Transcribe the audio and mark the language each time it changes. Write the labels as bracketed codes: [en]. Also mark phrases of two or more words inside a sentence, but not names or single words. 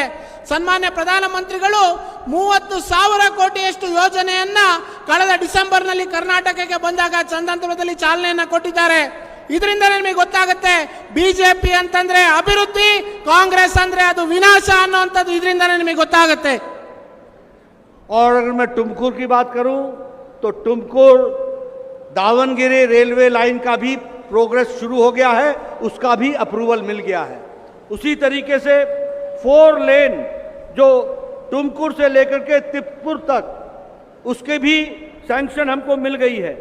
[kn] ಸನ್ಮಾನ್ಯ ಪ್ರಧಾನಮಂತ್ರಿಗಳು 30,000 ಕೋಟಿಯಷ್ಟು ಯೋಜನೆಯನ್ನ ಕಳೆದ ಡಿಸೆಂಬರ್ನಲ್ಲಿ ಕರ್ನಾಟಕಕ್ಕೆ ಬಂದಾಗ ಚಂದಂತರದಲ್ಲಿ ಚಾಲನೆಯನ್ನ ಕೊಟ್ಟಿದ್ದಾರೆ. ಇದರಿಂದ ನಿಮಗೆ ಗೊತ್ತಾಗುತ್ತೆ ಬಿಜೆಪಿ ಅಂತಂದ್ರೆ ಅಭಿವೃದ್ಧಿ, ಕಾಂಗ್ರೆಸ್ ಅಂದ್ರೆ ಅದು ವಿನಾಶ ಅನ್ನುವಂಥದ್ದು ಇದರಿಂದಾನೇ ನಿಮಗೆ ಗೊತ್ತಾಗುತ್ತೆ. [hi] और अगर मैं टुमकुर की बात करूं तो टुमकुर दावनगिरी [en] railway line [hi] का भी प्रोग्रेस शुरू हो गया है, उसका भी अप्रूवल मिल गया है। उसी तरीके से 4 लेन जो टुमकुर से लेकर के तिप्पुर तक उसके भी सैंक्शन हमको मिल गई है।